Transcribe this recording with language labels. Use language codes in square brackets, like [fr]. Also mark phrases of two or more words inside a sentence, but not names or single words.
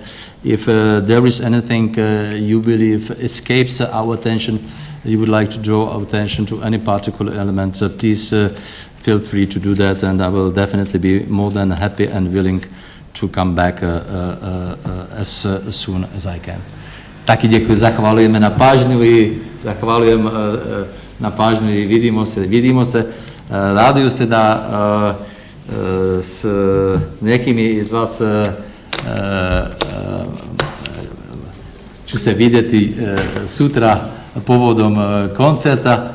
[en] If there is anything you believe escapes our attention, you would like to draw our attention to any particular element, please feel free to do that, and I will definitely be more than happy and willing to come back as soon as I can. [cs] Taky děkuji, [hr] zahvalujeme na pažnju i zahvaljujem na pažnju i vidimo se. Raduju se da s nekimi iz vas ću se vidjeti sutra povodom koncerta.